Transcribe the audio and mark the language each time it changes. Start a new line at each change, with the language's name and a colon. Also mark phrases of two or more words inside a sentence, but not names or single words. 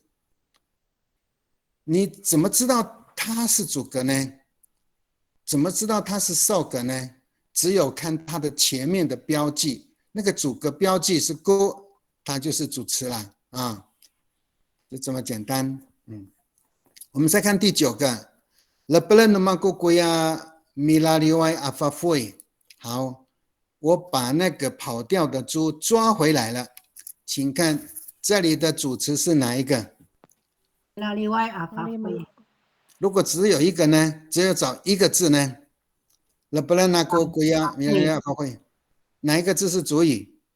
Chinese: 你怎么知道它是主格呢？怎么知道它是受格呢？只有看它的前面的标记，那个主格标记是勾，它就是主词了啊，就这么简单。我们再看第9个 ，
Amis: le belen nomago goya milaliwai afafui，
Chinese: 好。我把那个跑掉的猪抓回来了，请看这里的主词是哪一个？如果只有一个呢？只有找一个字呢？哪一个字是主语？